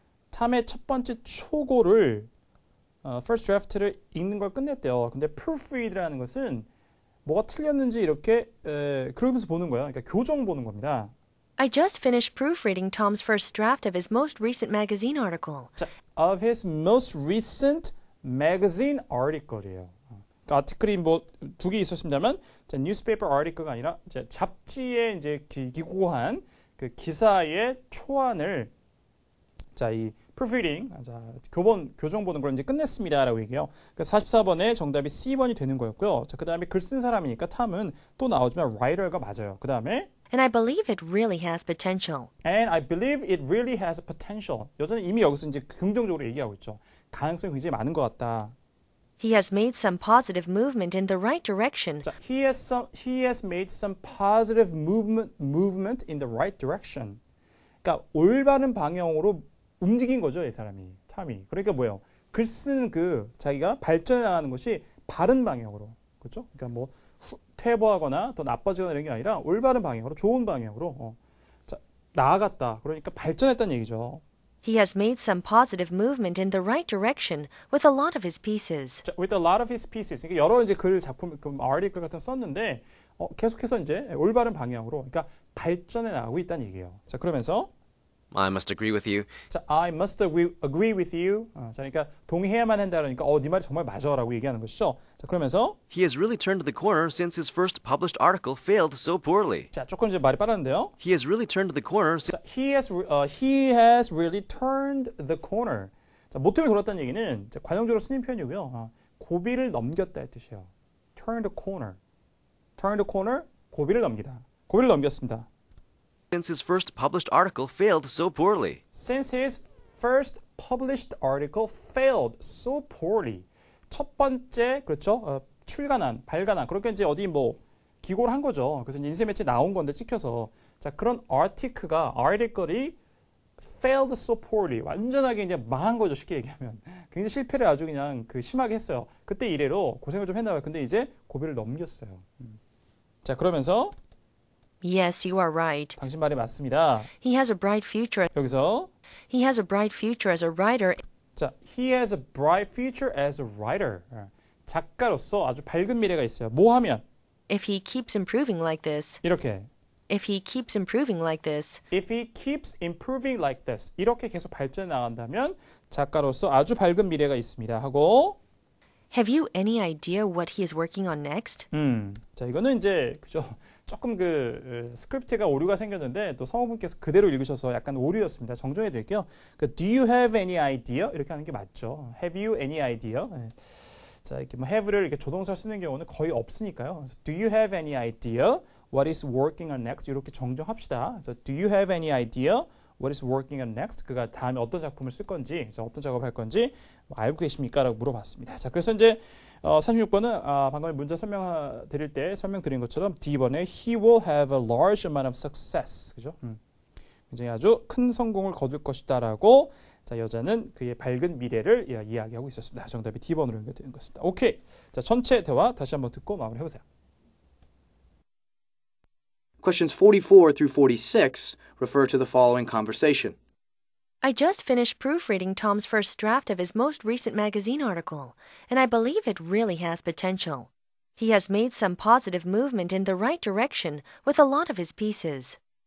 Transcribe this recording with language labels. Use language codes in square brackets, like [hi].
[ko] 탐의 첫 번째 초고를 [en] first draft를 [ko] 읽는 걸 끝냈대요. 근데 proofread라는 것은 뭐가 틀렸는지 이렇게 그러면서 보는 거예요. 그러니까 교정 보는 겁니다. [en] I just finished proofreading Tom's first draft of his most recent magazine article. 자, of his most recent magazine article이에요. [ko] 그러니까 아티클이 뭐 두 개 있었습니다만, 자, [en] newspaper article가 [ko] 아니라 이제 잡지에 이제 기고한 그 기사의 초안을 자, 이 proofreading, 자, 교정 보는 걸 이제 끝냈습니다라고 얘기해요. 그러니까 44번에 정답이 C번이 되는 거였고요. 자, 그다음에 글 쓴 사람이니까 탐은 또 나오지만 writer가 맞아요. 그다음에 [en] And I believe it really has potential. And I believe it really has a potential. [ko] 여자는 이미 여기서 이제 긍정적으로 얘기하고 있죠. 가능성이 굉장히 많은 것 같다. [en] He has made some positive movement in the right direction. 자, he has made some positive movement in the right direction. [ko] 그러니까 올바른 방향으로 움직인 거죠, 이 사람이, 탐이. 그러니까 뭐예요? 글 쓰는 그 자기가 발전해 나가는 것이 바른 방향으로, 그렇죠? 그러니까 뭐 퇴보하거나 더 나빠지거나 이런 게 아니라 올바른 방향으로, 좋은 방향으로 자, 나아갔다. 그러니까 발전했다는 얘기죠. [en] He has made some positive movement in the right direction with a lot of his pieces. 자, with a lot of his pieces. [ko] 그러니까 여러 이제 글 작품, 그 article 같은 거 썼는데 계속해서 이제 올바른 방향으로, 그러니까 발전해 나가고 있다는 얘기예요. 자, 그러면서 [en] I must agree with you. 자, I must agree with you. [ko] 자, 그러니까 동의해야만 한다 그러니까 네 말이 정말 맞아라고 얘기하는 것이죠. 자, 그러면서 [en] He has really turned the corner since his first published article failed so poorly. [ko] 자, 조금 이제 말이 빠르는데요. [en] He has really turned the corner since 자, he has really turned the corner. [ko] 자, 모퉁이를 돌았다는 얘기는 자, 관용적으로 쓰는 표현이고요. 고비를 넘겼다의 뜻이에요. [en] turn the corner. turn the corner, [ko] 고비를 넘기다. 고비를 넘겼습니다. [en] his first published article failed so poorly. Since his first published article failed so poorly. [ko] 첫 번째, 그렇죠? 출간한, 발간한. 그렇게 이제 어디 뭐 기고를 한 거죠. 그래서 인쇄 매체 나온 건데 찍혀서. 자, 그런 [en] article이 failed so poorly. [ko] 완전하게 이제 망한 거죠. 쉽게 얘기하면. 굉장히 실패를 아주 그냥 심하게 했어요. 그때 이래로 고생을 좀 했나 봐요. 근데 이제 고비를 넘겼어요. 자, 그러면서 [en] Yes, you are right. [ko] 당신 말이 맞습니다. [en] He has a bright future. [ko] 여기서 [en] He has a bright future as a writer. 자, he has a bright future as a writer. [ko] 작가로서 아주 밝은 미래가 있어요. 뭐 하면? [en] If he keeps improving like this. [ko] 이렇게. [en] If he keeps improving like this. If he keeps improving like this. [ko] 이렇게 계속 발전해 나간다면 작가로서 아주 밝은 미래가 있습니다. 하고 [en] Have you any idea what he is working on next? [ko] 자, 이거는 이제 그죠? 조금 스크립트가 오류가 생겼는데 또 성우분께서 그대로 읽으셔서 약간 오류였습니다. 정정해 드릴게요. [en] Do you have any idea? [ko] 이렇게 하는 게 맞죠. [en] Have you any idea? [ko] 네. 자, 이렇게 뭐 have를 이렇게 조동사 쓰는 경우는 거의 없으니까요. [en] Do you have any idea what is working on next? [ko] 이렇게 정정합시다. [en] 그래서 Do you have any idea what is working on next? [ko] 그가 다음에 어떤 작품을 쓸 건지, 어떤 작업을 할 건지 알고 계십니까? 라고 물어봤습니다. 자, 그래서 이제 36번은 방금 문제 설명드릴 때 설명드린 것처럼 D번에 [en] He will have a large amount of success. [ko] 그죠? 굉장히 아주 큰 성공을 거둘 것이다 라고 자, 여자는 그의 밝은 미래를 이야기하고 있었습니다. 정답이 D번으로 연결되는 것입니다. 오케이. 자, 전체 대화 다시 한번 듣고 마무리해보세요. [en] Questions 44 through 46 refer to the following conversation. I just finished proofreading Tom's first draft of his most recent magazine article, and I believe it really has potential. He has made some positive movement in the right direction with a lot of his pieces.